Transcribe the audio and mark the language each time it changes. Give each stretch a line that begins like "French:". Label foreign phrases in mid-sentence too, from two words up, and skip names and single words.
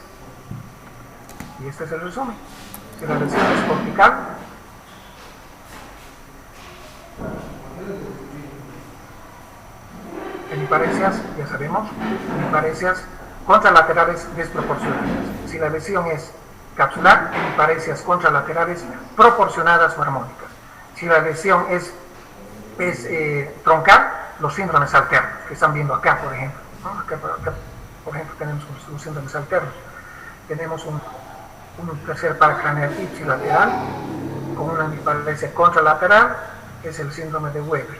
Spanish: Y este es el resumen. Si la lesión es cortical, hemiparesias, ya sabemos, hemiparesias contralaterales desproporcionadas. Si la lesión es capsular, hemiparesias contralaterales proporcionadas o armónicas. Si la lesión es troncal, los síndromes alternos, que están viendo acá, por ejemplo. ¿No? Acá, por ejemplo, tenemos los síndromes alternos. Tenemos un tercer paracraneal ipsilateral con una hemiparesia contralateral, es el síndrome de Weber.